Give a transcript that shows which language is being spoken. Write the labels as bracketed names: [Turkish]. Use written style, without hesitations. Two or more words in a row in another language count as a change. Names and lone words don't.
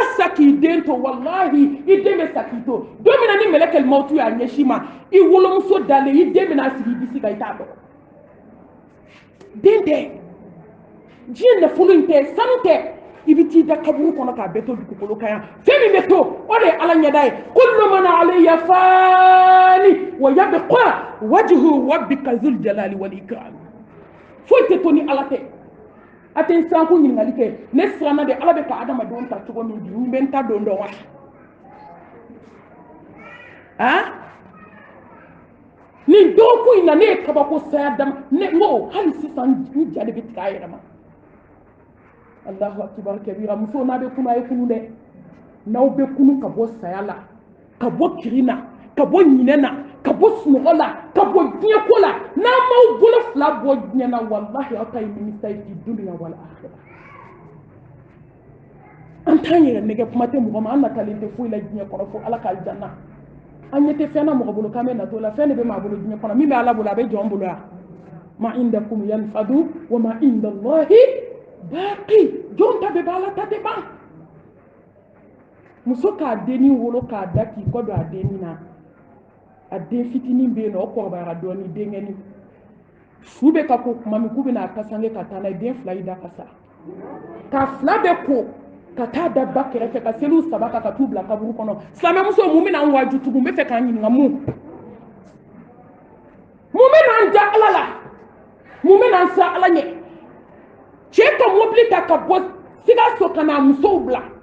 [Bambara] sa k'i den to walahi i den bɛ sa k'i to don min na ni mɛlɛkɛl mawutu y'a ɲɛsin ma i wolomuso dalen i den bɛna sigi i disi kan i t'a dɔn den tɛ diɲɛ nafolo in tɛ sanu tɛ i bɛ t'i da kaburu kɔnɔ k'a bɛɛ to dugukolo kan yan fɛn min bɛ to o de ye ala ɲɛda ye [Arabic] كل من عليها فان ويبقى وجه ربك ذو الجلال والإكرام [Bambara] foyi tɛ to ni ala tɛ a tɛ n sanko ɲininkali kɛ ne siranna de ala bɛ ka adamadenw ta cogo min bi n bɛ n ta don dɔn wa nin dɔgɔkun in na ne ye kabako saya dama ne ko hali sisan n ja de bɛ tigɛ a yɛrɛ ma [Arabic] الله أكبر كبيرا [Bambara] muso n'a bɛ kunu a ye kunu dɛ n'aw bɛ kunu ka bɔ saya la ka bɔ kiri na ka bɔ ɲinɛ na ka bɔ sunɔgɔ la ka bɔ diɲɛ ko la n'a m'aw bolo fila bɔ diɲɛ na walahi aw ta ye nimisa ye [Arabic] في الدنيا والآخرة [Bambara] an t'an yɛrɛ nɛgɛ kuma tɛ mɔgɔ ma an natalen tɛ foyi la diɲɛ kɔnɔ fo ala ka aljanna an ɲɛ tɛ fɛn na mɔgɔ bolo k'an bɛ natɔ la fɛn de bɛ maa bolo diɲɛ kɔnɔ min bɛ ala bolo a bɛ jɔn bolo yan [Arabic] ما عندكم ينفد وما عند الله باق [Bambara] jɔn ta bɛ ban ala ta tɛ ban muso k'a denni wolo k'a da k'i kɔ don a denni na a den fitinin bɛ yen nɔ o kɔrɔbayara dɔɔnin denkɛnin su bɛ ka ko kuma min k'u bɛna a kasange ka taa n'a ye den fila y'i da ka sa k'a fila bɛ ko ka taa da ba kɛrɛfɛ ka seliw saba kan ka t'u bila kaburu kɔnɔ silamɛmuso mun bɛna an waaju tugun n bɛ fɛ k'an ɲininka mun bɛna an ja ala la mun bɛna an sa ala ɲɛ cɛ ka mobili ta ka bɔ Sikaso ka na musow bila